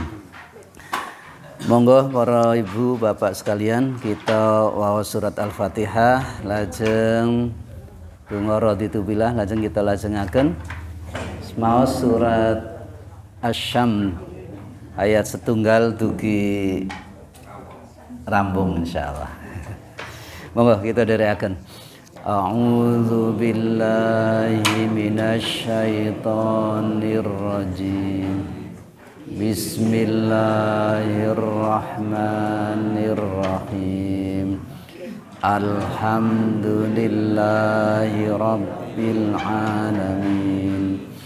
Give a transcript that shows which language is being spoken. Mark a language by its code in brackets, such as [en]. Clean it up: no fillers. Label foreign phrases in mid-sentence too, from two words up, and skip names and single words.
[jv] Monggo para ibu bapak sekalian, kita waos surat Al-Fatihah lajeng donga raditubillah, lajeng kita lajengaken maos surat Asy-Syams ayat setunggal dugi rambung insyaallah. Monggo kita dherekaken. [ar] أعوذ بالله من الشيطان الرجيم. Bismillahirrahmanirrahim. الحمد لله رب العالمين.